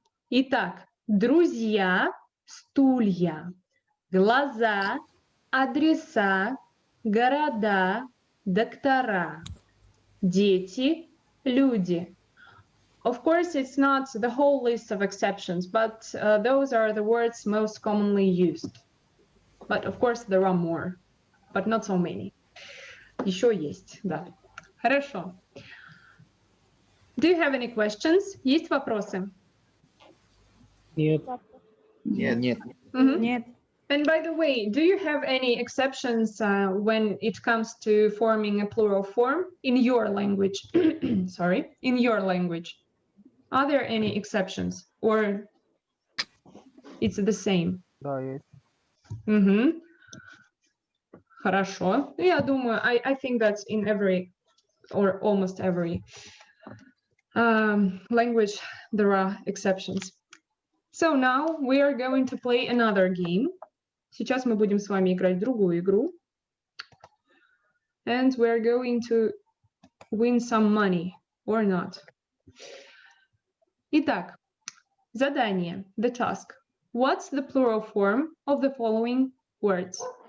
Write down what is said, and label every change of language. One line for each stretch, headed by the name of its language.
Russian: Итак, друзья, стулья, глаза, адреса, города, доктора, дети, люди.
English: Of course, it's not the whole list of exceptions, but those are the words most commonly used. But of course, there are more, but not so many.
Russian: Еще есть, да. Хорошо.
English: Do you have any questions?
Russian: Есть вопросы? Нет. Нет. Мгм. Нет.
English: And by the way, do you have any exceptions when it comes to forming a plural form in your language? Sorry, in your language. Are there any exceptions or it's the same?
Russian: Да, есть. Мгм. Хорошо. Я думаю,
English: I think that's in every or almost every language there are exceptions. So now we are going to play another game.
Russian: Сейчас мы будем с вами играть в другую игру.
English: And we're going to win some money or not.
Russian: Итак, задание,
English: the task. What's the plural form of the following words?